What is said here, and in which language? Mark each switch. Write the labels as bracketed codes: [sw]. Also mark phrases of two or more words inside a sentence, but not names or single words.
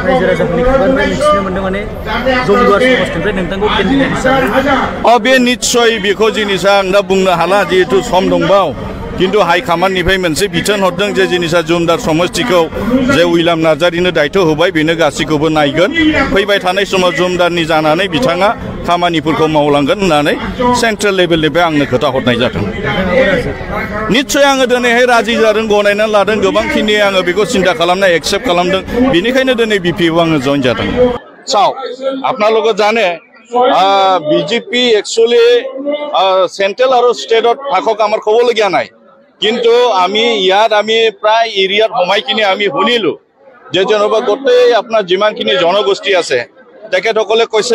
[brx] बे निस्सय बेखौ जिनिसा आं दा बुंनो हाला जिहेतु सम दंबाव किन्तु हाइकमान्डनिफ्राय मोनसे बिथोन हरदों जे जिनिसा जुमदार समष्टिखौ जे उइलाम नार्जारिनो दायित्व होबाय बेनो गासैखौबो नायगोन फैबाय थानाय समाव जुमदारनि जानानै बिथाङा खामानिफोरखौ मावलांगोन होननानै [en] central level [brx] आंनो खोथा हरनाय जादों निस्सय आङो दिनैहाय राजि जादों गनायनानै लादों गोबांखिनि आङो बेखौ सिन्था खालामनाय एक्सेप्ट खालामदों बेनिखायनो दिनै बिपिएफ आङो जइन जादों [as] চাও আপোনালোকে জানে বিজেপি [en] actually central [as] আৰু ষ্টেটত থাকক আমাৰ ক'বলগীয়া নাই কিন্তু আমি প্ৰায় এৰিয়াত সোমাইকিনি আমি শুনিলোঁ যে যেনিবা গোটেই আপোনাৰ যিমানখিনি জনগোষ্ঠী আছে তেখেতসকলে কৈছে